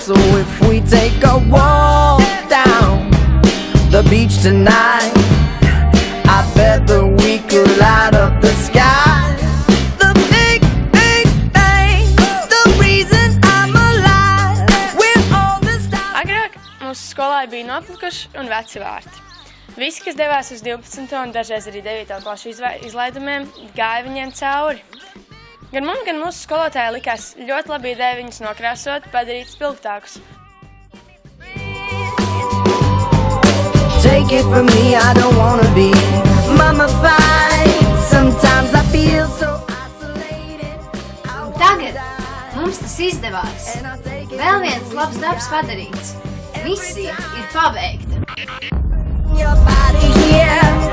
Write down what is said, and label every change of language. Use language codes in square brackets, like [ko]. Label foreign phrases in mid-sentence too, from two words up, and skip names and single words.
[en] So if we take a walk down the beach tonight, I bet that we could light up the sky. The big, big bang, the reason I'm alive. When all the stars... [lv] Agrāk mūsu skolā bija noplikuši un veci vārti. Visi, kas devās uz 12. un dažreiz arī 9. klašu izlaidumiem, gāja viņiem cauri. Gan man, gan mūsu skolotāji likās ļoti labi ideja viņus nokrāsot, padarīt spilgtākus. [en] Take it from me, I don't wanna be mummified. Sometimes I feel so isolated. [lv] Tagad mums tas izdevās. Vēl viens labs darbs padarīts. Misija ir pabeigta. [en] Your body here.